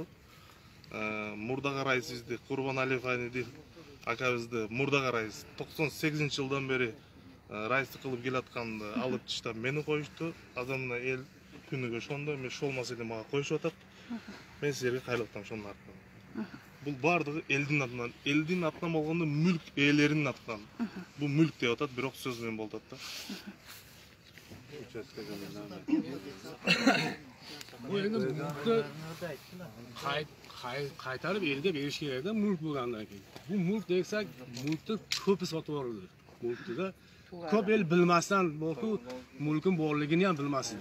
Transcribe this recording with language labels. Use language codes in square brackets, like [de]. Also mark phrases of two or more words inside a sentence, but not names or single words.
[ky] Мурдага райисибизди, Курбаналиев Айнидин акабызды мурдага райис 98-жылдан бери райистик кылып келатканды алып таштап мени коюшту. Азыр мына эл күнүгө ошондо эми ошол маселе мага коюшуп атат. Мен силерге кайрылып атам ошонун артынан. Бул бардыгы элдин атынан болгондо мүлк ээлеринин атынан. Бул мүлк деп атат, бирок сөз менен болуп атат да. [uz] Bu endi mulkni qaytarib elga berish kerakda mulk bo'lgandan keyin. Bu mulk desak, mulkni ko'pi sotib yuborildi. Mulkda ko'p el bilmasdan borku, mulkning borligini ham bilmasdi.